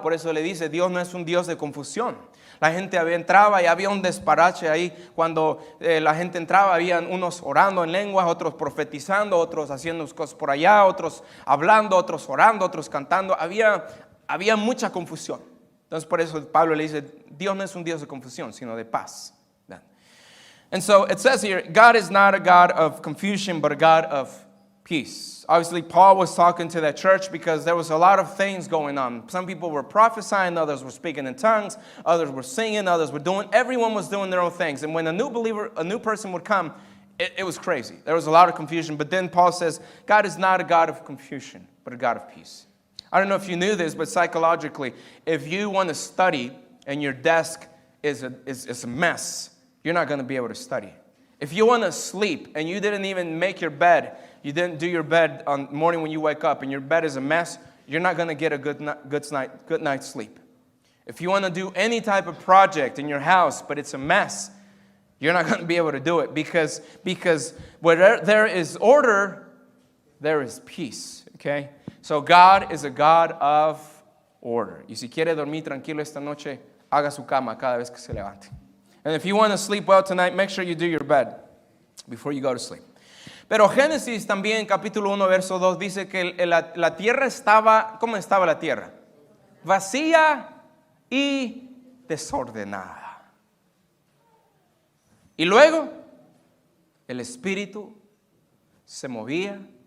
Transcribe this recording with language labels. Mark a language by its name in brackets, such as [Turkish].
[Spanish] Por eso le dice, Dios no es un Dios de confusión. La gente entraba y había un desparache ahí. Cuando la gente entraba, habían unos orando en lenguas, otros profetizando, otros haciendo cosas por allá, otros hablando, otros orando, otros cantando. Había mucha confusión. Entonces por eso Pablo le dice, Dios no es un Dios de confusión, sino de paz. [English] And so it says here, God is not a God of confusion, but a God of peace. Obviously, Paul was talking to that church because there was a lot of things going on. Some people were prophesying, others were speaking in tongues, others were singing, others were everyone was doing their own things. And when a new person would come, it was crazy. There was a lot of confusion. But then Paul says, God is not a God of confusion, but a God of peace. I don't know if you knew this, but psychologically, if you want to study and your desk is a mess, you're not going to be able to study. If you want to sleep and you didn't even make your bed, you didn't do your bed on the morning when you wake up and your bed is a mess, you're not going to get a good night's sleep. If you want to do any type of project in your house, but it's a mess, you're not going to be able to do it because where there is order, there is peace. Okay? So God is a God of order. [Spanish] Y si quiere dormir tranquilo esta noche, haga su cama cada vez que se levante. [English] And if you want to sleep well tonight, make sure you do your bed before you go to sleep. [Spanish] Pero Génesis también, capítulo 1, verso 2, dice que la tierra estaba, ¿cómo estaba la tierra? Vacía y desordenada. Y luego, el Espíritu se movía,